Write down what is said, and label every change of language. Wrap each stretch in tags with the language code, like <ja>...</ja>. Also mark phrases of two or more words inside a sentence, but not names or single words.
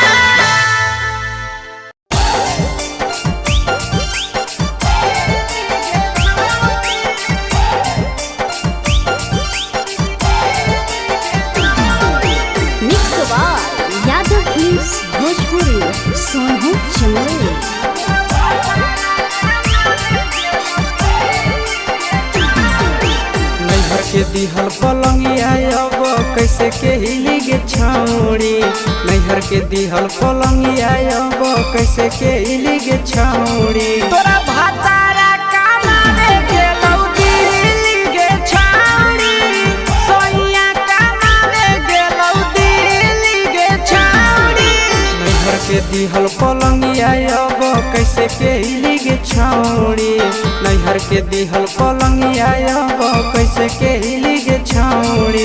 <en>Mix by Yadav Films Bhojpuri Sonu Chamoli.</en> <mag>नैहर के दिहल पलंगिया अब कैसे के हिली गे छौड़ी, नैहर के दिहल पलंगिया अब कैसे के हिली गे छौड़ी। तोरा भातारा कमावे गेलौ दिल्ली गे छौड़ी, सोइया कमावे गेलौ दिल्ली गे छौड़ी। नैहर के दिहल पलंगिया अब कैसे के हिली गे छौड़ी, नैहर के दिहल पलंगिया अब कैसे के हिली गे छौड़ी।</mag>